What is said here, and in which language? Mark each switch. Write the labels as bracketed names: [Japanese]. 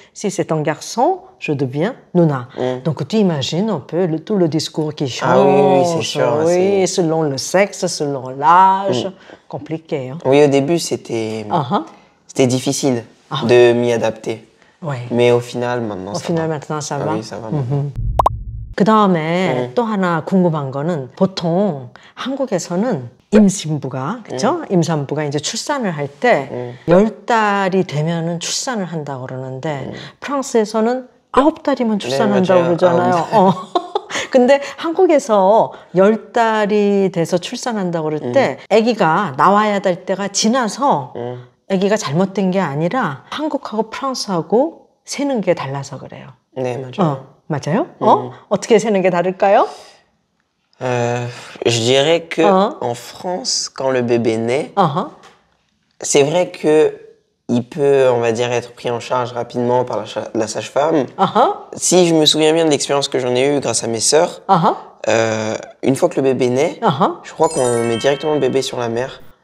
[French] Si c'est un garçon, je deviens Nuna. Donc tu imagines un peu tout le discours qui change. Ah oui, c'est sûr. Oui, selon le sexe, selon l'âge. Compliqué. Hein? Oui, au début, c'était difficile de m'y adapter. Oui. Mais au final, maintenant, ça va. Oui, ça va. [Korean] 그 다음에 또 하나 궁금한 거는 보통 한국에서는 임신부가, 그쵸? 임산부가 이제 출산을 할 때 10달이 되면은 출산을 한다고 그러는데 프랑스에서는 9달이면 출산한다고 그러잖아요. 근데 한국에서 10달이 돼서 출산한다고 그럴 때 아기가 나와야 될 때가 지나서 아기가 잘못된 게 아니라 한국하고 프랑스하고 세는 게 달라서 그래요. 네, 맞아요. 맞아요? 어떻게 세는 게 다를까요? [French] Je dirais que en France, quand le bébé naît, c'est vrai que il peut, on va dire, être pris en charge rapidement par la sage-femme. Si je me souviens bien de l'expérience que j'en ai eue grâce à mes sœurs, une fois que le bébé naît, je crois qu'on met directement le bébé sur la mère.